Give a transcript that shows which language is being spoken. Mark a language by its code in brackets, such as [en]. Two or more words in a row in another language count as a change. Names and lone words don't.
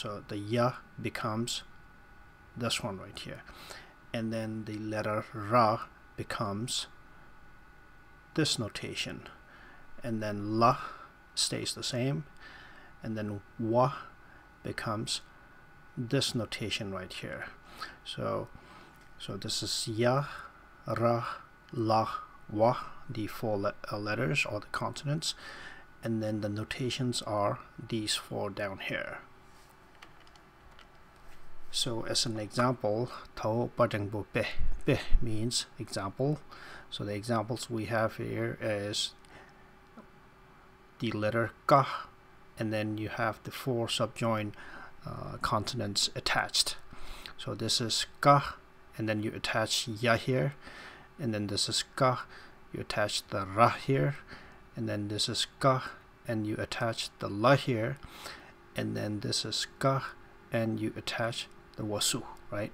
[en] So the ya becomes this one right here, and then the letter ra becomes this notation, and then la stays the same, and then wa becomes this notation right here. So this is ya, ra, la, wa, the 4 letters or the consonants, and then the notations are these 4 down here. So as an example, tao padangbo pe. Pe means example. So the examples we have here is the letter ka, and then you have the 4 subjoined consonants attached. So this is ka, and then you attach ya here, and then this is ka, you attach the ra here, and then this is ka, and you attach the la here, and then this is ka, and you attach the wasu, right?